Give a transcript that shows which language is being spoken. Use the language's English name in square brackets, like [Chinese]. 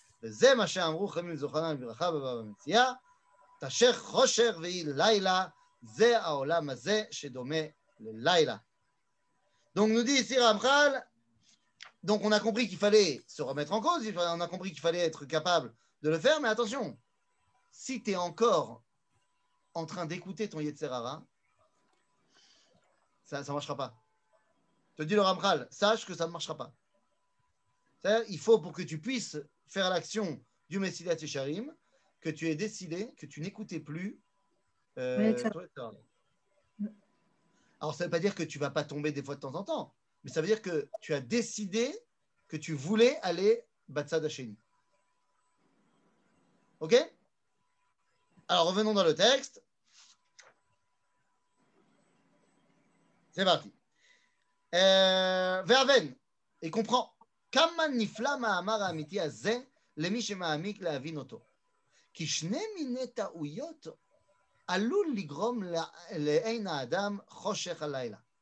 [Hebrew] וזה מה שאמרו חכמים זיכרונם לברכה בבבא מציעא, תשך חושך ויהי לילה, זה העולם הזה שדומה ללילה. [French] Donc nous dit ici Ramchal, donc on a compris qu'il fallait se remettre en cause, on a compris qu'il fallait être capable de le faire, mais attention, si tu es encore en train d'écouter ton Yetzer Hara, ça ne marchera pas. Te dit le Ramchal, sache que ça ne marchera pas. C'est-à-dire, il faut pour que tu puisses faire l'action du Messilat Yesharim, que tu aies décidé que tu n'écoutais plus ton Yetzer Hara. Alors, ça ne veut pas dire que tu ne vas pas tomber des fois de temps en temps, mais ça veut dire que tu as décidé que tu voulais aller Batsad Hasheni. Ok? Alors, revenons dans le texte. C'est parti. [Hebrew] והבן, [French] et comprend, [Hebrew] כמה נפלא מאמר האמיתי הזה למי שמעמיק להבין אותו. כי שני מיני טעויות עלול לגרום לעין האדם חושך הלילה.